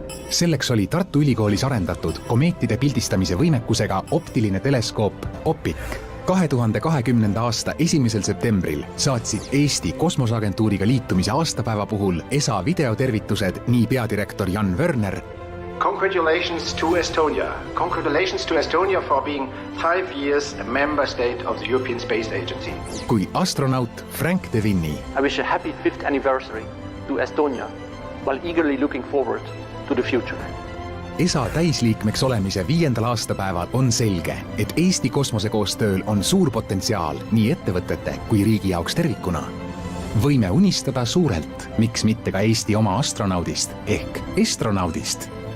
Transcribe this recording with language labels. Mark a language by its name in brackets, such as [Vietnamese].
[Estonian] selleks oli Tartu Ülikoolis arendatud komeetide pildistamise võimekusega optiline teleskoop OPIK. 2020. aasta 1. septembril saatsid Eesti Kosmoseagentuuriga liitumise aastapäeva puhul ESA videotervitused nii peadirektor Jan Wörner. [English] Congratulations to Estonia. Congratulations to Estonia for being 5 years a member state of the European Space Agency. [Estonian] Kui astronaut Frank de Vinni. [English] I wish a happy 5th anniversary to Estonia while eagerly looking forward to the future. [Estonian] ESA täisliikmeks olemise 5. aastapäeval on selge, et Eesti kosmosekoostööl on suur potentsiaal nii ettevõtete kui riigi jaoks tervikuna. Võime unistada suurelt, miks mitte ka Eesti oma astronaudist ehk estronaudist.